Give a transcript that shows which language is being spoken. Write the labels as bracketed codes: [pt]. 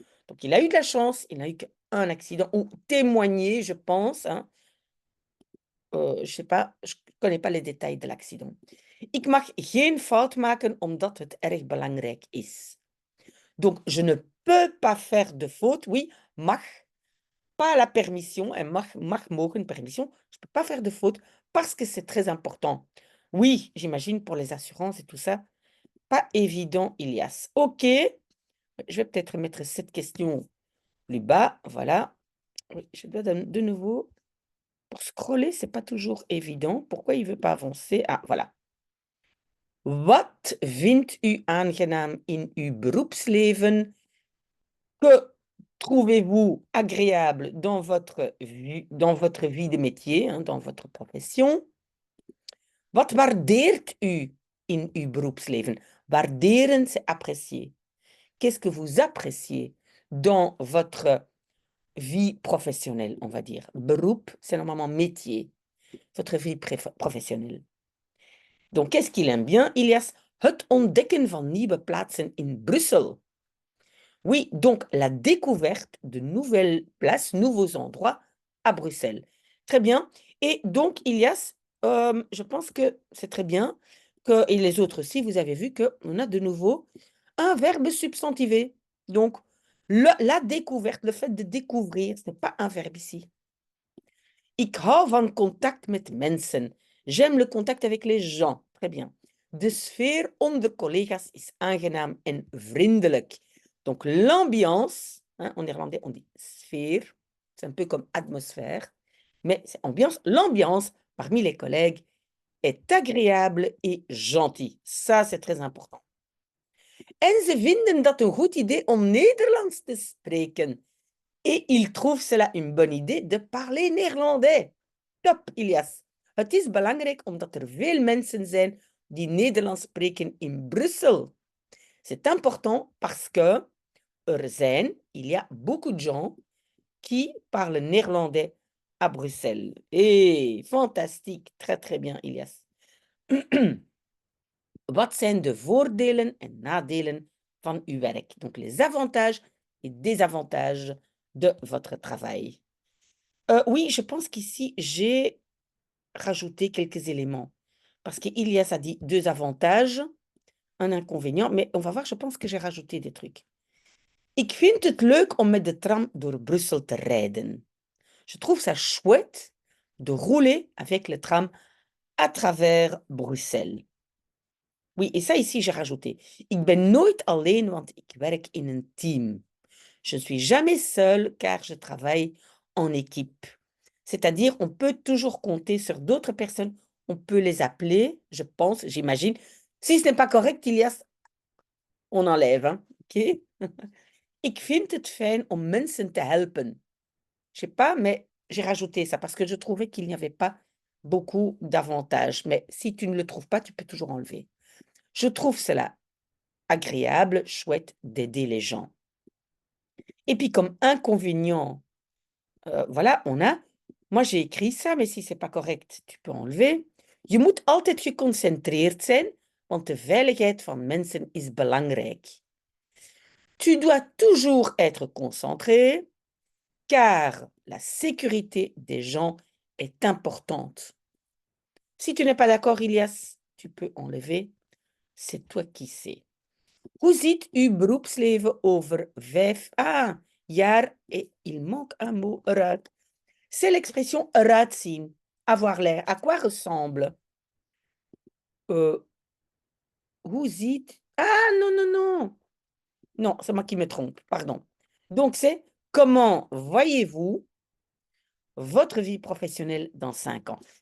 [fr] Donc, il a eu de la chance, il n'a eu qu'un accident, ou témoigner, je pense. Hein. Je ne sais pas, je ne connais pas les détails de l'accident. [nl] Ik mag geen fout maken omdat het erg belangrijk is. [fr] Donc, je ne peux pas faire de faute. Oui, mag, pas la permission. En mag mogen, permission. Je ne peux pas faire de faute parce que c'est très important. Oui, j'imagine pour les assurances et tout ça. Pas évident, Ilias. OK. Je vais peut-être mettre cette question plus bas. Voilà. Oui, je dois de nouveau. Pour scroller, c'est pas toujours évident. Pourquoi il ne veut pas avancer? Ah, voilà. [nl] Wat vindt u aangenaam in uw beroepsleven? [fr] Que trouvez-vous agréable dans votre vie de métier, hein, dans votre profession? [nl] Wat waardeert u in uw beroepsleven? [fr] Waarderen, c'est apprécier. Qu'est-ce que vous appréciez dans votre vie professionnelle, on va dire? Beroep, c'est normalement métier. Votre vie professionnelle. Donc, qu'est-ce qu'il aime bien? [nl] Ilias, het ontdekken van nieuwe plaatsen in Bruxelles. [fr] Oui, donc la découverte de nouvelles places, nouveaux endroits à Bruxelles. Très bien. Et donc, Ilias, je pense que c'est très bien, que, et les autres aussi, vous avez vu qu'on a de nouveau un verbe substantivé. Donc, la découverte, le fait de découvrir, ce n'est pas un verbe ici. [nl] Ik hou van contact met mensen. [fr] J'aime le contact avec les gens. Très bien. [nl] De sfeer onder collega's is aangenaam en vriendelijk. [fr] Donc l'ambiance, hein, en néerlandais on dit sfeer, c'est un peu comme atmosphère, mais c'est ambiance. L'ambiance parmi les collègues est agréable et gentille. Ça, c'est très important. [nl] En ze vinden dat een goed idee om Nederlands te spreken. [fr] Et il trouve cela une bonne idée de parler néerlandais. Top, Ilias. [nl] Het is belangrijk omdat er veel mensen zijn die Nederlands spreken in Brussel. [fr] C'est important parce que il y a beaucoup de gens qui parlent néerlandais à Bruxelles. Et fantastique, très très bien, Ilias. [nl] Wat zijn de voordelen en nadelen van uw werk? [fr] Donc les avantages et désavantages de votre travail. Oui, je pense qu'ici, j'ai rajouté quelques éléments. Parce qu'Ilias a dit 2 avantages, un inconvénient, mais on va voir, je pense que j'ai rajouté des trucs. [nl] Ik vind het leuk om met de tram door Brussel te rijden. [fr] Je trouve ça chouette de rouler avec le tram à travers Bruxelles. Oui, et ça ici, j'ai rajouté. [nl] Ik ben nooit alleen, want ik werk in een team. [fr] Je ne suis jamais seule car je travaille en équipe. C'est-à-dire, on peut toujours compter sur d'autres personnes. On peut les appeler, je pense, j'imagine. Si ce n'est pas correct, Ilias, on enlève. Hein? OK? [nl] Ik vind het fijn om mensen te helpen. [fr] Je sais pas, mais j'ai rajouté ça parce que je trouvais qu'il n'y avait pas beaucoup d'avantages. Mais si tu ne le trouves pas, tu peux toujours enlever. Je trouve cela agréable, chouette d'aider les gens. Et puis comme inconvénient, voilà, on a, moi j'ai écrit ça, mais si c'est pas correct, tu peux enlever. [nl] Je moet altijd geconcentreerd zijn, want de veiligheid van mensen is belangrijk. [fr] Tu dois toujours être concentré, car la sécurité des gens est importante. Si tu n'es pas d'accord, Ilias, tu peux enlever. C'est toi qui sais. [nl] Hoe ziet uw beroepsleven over 5 jaar? [fr] Et il manque un mot, eruit. C'est l'expression eruit zien, avoir l'air. À quoi ressemble? [nl] Hoe ziet... [fr] Ah, non, non, non. Non, c'est moi qui me trompe, pardon. Donc, c'est comment voyez-vous votre vie professionnelle dans 5 ans?